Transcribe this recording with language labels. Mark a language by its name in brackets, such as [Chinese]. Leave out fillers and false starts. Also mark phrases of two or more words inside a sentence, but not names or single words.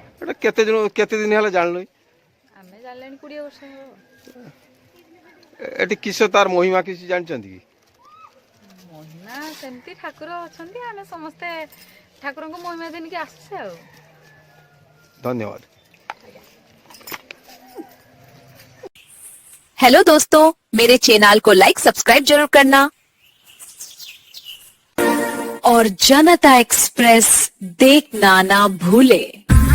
[Odia] ଏଟା କେତେ ଦିନ ହେଲା ଜାଣିଲୁ? ଆମେ ଜାଣିଲେଣି 20 ବର୍ଷ ହେବ। ଏଠି କିସ ତାର ମହିମା କିଛି ଜାଣିଛନ୍ତି କି? ମହିମା ସେମିତି ଠାକୁର ଅଛନ୍ତି, ଆମେ ସମସ୍ତେ ଠାକୁରଙ୍କ ମହିମା ଦେଇକି ଆସୁଛେ ଆଉ। ଧନ୍ୟବାଦ। [Hindi] हेलो दोस्तों, मेरे चैनल को [English] like subscribe [Hindi] जरूर करना और जनता एक्सप्रेस देखना ना भूले।